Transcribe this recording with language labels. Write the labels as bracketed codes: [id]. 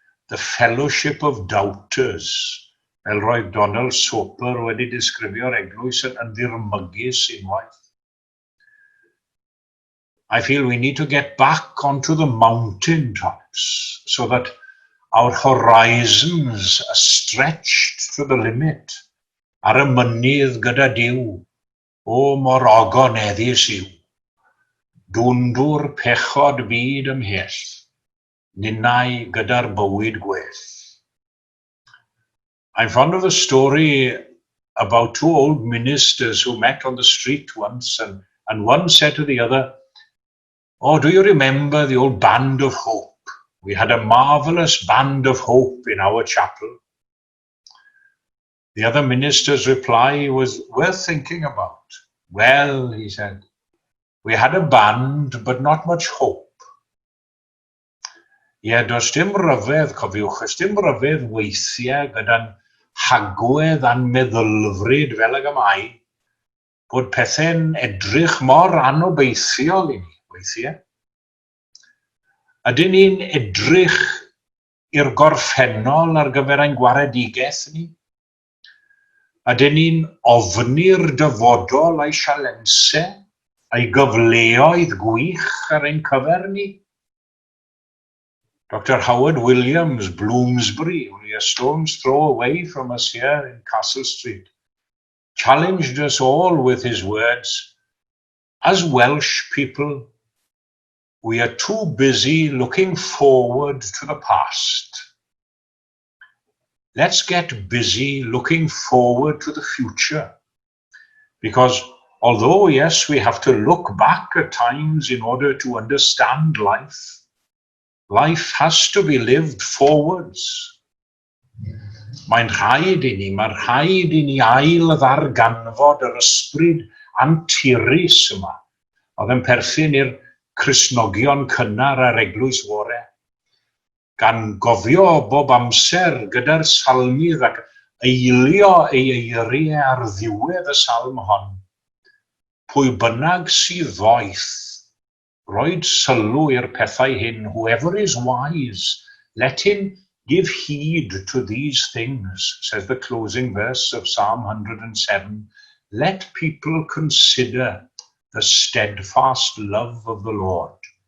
[en] The fellowship of doubters, [cy] fel roedd Donald Soper wedi disgrifio'r eglwys yn ddirmygus unwaith. [en] I feel we need to get back onto the mountain tops so that our horizons are stretched to the limit. [cy] Ar y mynydd gyda Duw, o mor ogoneddus yw. Dwndwr pechod byd ymhell, ninnau gyda'r bywyd gwell. [en] I'm fond of the story about two old ministers who met on the street once, and one said to the other, "Oh, do you remember the old band of hope? We had a marvelous band of hope in our chapel." The other minister's reply was worth thinking about. "Well," he said, "we had a band, but not much hope." [cy] Ie, does dim ryfedd, cofiwch, does dim ryfedd weithiau gyda'n hagwedd a'n meddylfryd fel y gymau, bod pethau'n edrych mor anobeithiol i ni, weithiau. Ydyn ni'n edrych i'r gorffennol ar gyfer ein gwaredigaeth ni? a dyn ni'n ofni'r dyfodol a'i sialensau, a'i gyfleoedd gwych ar ein cyfer ni. [en] Dr. Howard Williams, Bloomsbury, only a stone's throw away from us here in Castle Street, challenged us all with his words, "As Welsh people, we are too busy looking forward to the past. Let's get busy looking forward to the future. Because although, yes, we have to look back at times in order to understand life, life has to be lived forwards." [cy] Mae'n rhaid i ni ail ddarganfod yr ysbryd anturus yma, oedd yn perthyn i'r Cristnogion cynnar ar Eglwys Fore, gan gofio bob amser gyda'r salmydd ac eilio ei eiriau ar ddiwedd y salm hon. Pwy bynnag sydd ddoeth, roed sylw i'r pethau hyn. [en] Whoever is wise, let him give heed to these things, says the closing verse of Psalm 107. Let people consider the steadfast love of the Lord.